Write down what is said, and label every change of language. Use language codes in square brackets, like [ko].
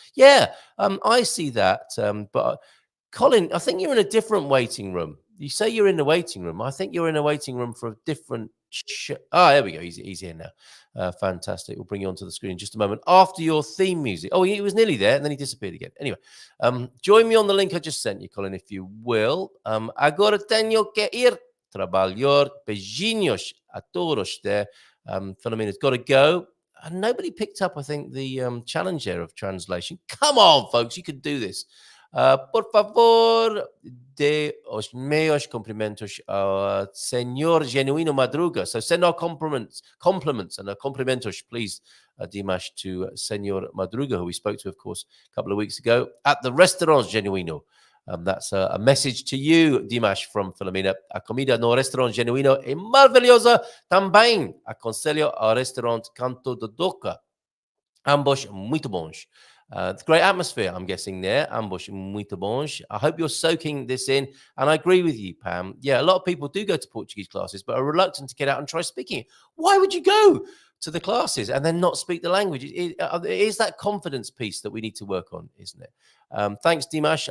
[en] Yeah, I see that. But Colin, I think you're in a different waiting room. You say you're in the waiting room. I think you're in a waiting room for a different there we go. He's here now. Fantastic. We'll bring you onto the screen in just a moment after your theme music. Oh, he was nearly there and then he disappeared again. Anyway, join me on the link I just sent you, Colin, if you will. [pt] Agora tenho que ir trabalhar. Beijinhos a todos [en] there. Philomena's got to go. And nobody picked up, I think, the challenge there of translation. Come on, folks. You can do this. [pt] Por favor, de os meus cumprimentos ao Senhor Genuino Madruga. [en] So send our compliments and our cumprimentos, please, Dimash, to Senhor Madruga, who we spoke to, of course, a couple of weeks ago at the Restaurant Genuino. That's a message to you, Dimash, from Filomena. [pt] A comida no Restaurant Genuino é maravilhosa também. Aconselho ao Restaurant Canto do Doca. Ambos muito bons. [en] Great atmosphere, I'm guessing there. [pt] Ambos muito bons. [en] I hope you're soaking this in. And I agree with you, Pam. Yeah, a lot of people do go to Portuguese classes, but are reluctant to get out and try speaking it. Why would you go to the classes and then not speak the language? It is that confidence piece that we need to work on, isn't it? Thanks, Dimash.